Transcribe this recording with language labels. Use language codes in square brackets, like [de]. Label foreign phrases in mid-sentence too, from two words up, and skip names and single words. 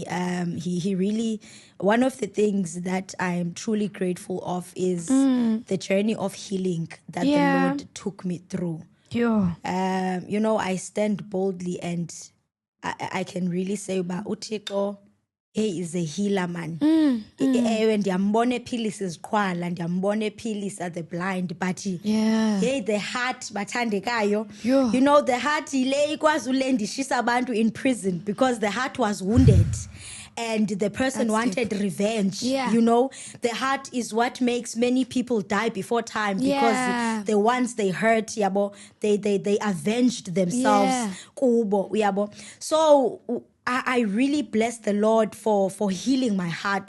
[en] He really, one of the things that I'm truly grateful of is the journey of healing that the Lord took me through. I stand boldly and I can really say about Utiko, he is a healer, man. When [xh] ndiyambona ephilisa iziqhwala, ndiyambona ephilisa [en] the blind, but hey, the heart bathandekayo. The heart [xh] ile ikwazi ulendishisa abantu [en] in prison because the heart was wounded. And the person wanted revenge. The heart is what makes many people die before time because the ones they hurt, they avenged themselves. Kubo, so I really bless the Lord for healing my heart.